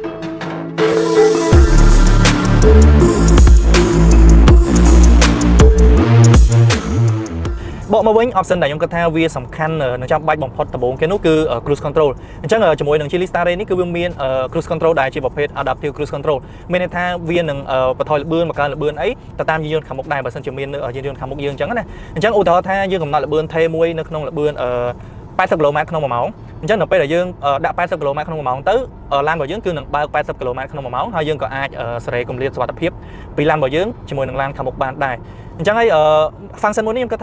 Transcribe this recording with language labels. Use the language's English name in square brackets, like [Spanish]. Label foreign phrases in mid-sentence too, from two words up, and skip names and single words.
[Khmer] បកមកវិញ option ដែលខ្ញុំគិតថាវាសំខាន់និងចាំបាច់បំផុតដំបូងគេនោះគឺ [English] cruise control [Khmer] អញ្ចឹងជាមួយនឹង Chili Stare នេះគឺវាមាន [English] cruise control [Khmer] ដែលជាប្រភេទ [English] adaptive cruise control [Khmer] មានន័យថាវានឹងបន្ថយល្បឿនបង្កើនល្បឿនអីទៅតាមយានយន្តខាងមុខដែរបើសិនជាមានយានយន្តខាងមុខយើងអញ្ចឹងណាអញ្ចឹងឧទាហរណ៍ថាយើងកំណត់ល្បឿនថេមួយនៅក្នុងល្បឿន 80 គីឡូម៉ែត្រក្នុង1ម៉ោងអញ្ចឹងនៅពេលដែលយើងដាក់80 គីឡូម៉ែត្រក្នុង1ម៉ោងទៅឡានរបស់យើងគឺនឹងបើក80 គីឡូម៉ែត្រក្នុង1ម៉ោងហើយយើងក៏អាចសេរីគម្លាតសុវត្ថិភាពពីឡានរបស់យើងជាមួយនឹងឡានខាងមុខបានដែរអញ្ចឹងហើយfunction មួយនេះខ្ញុំគិតថា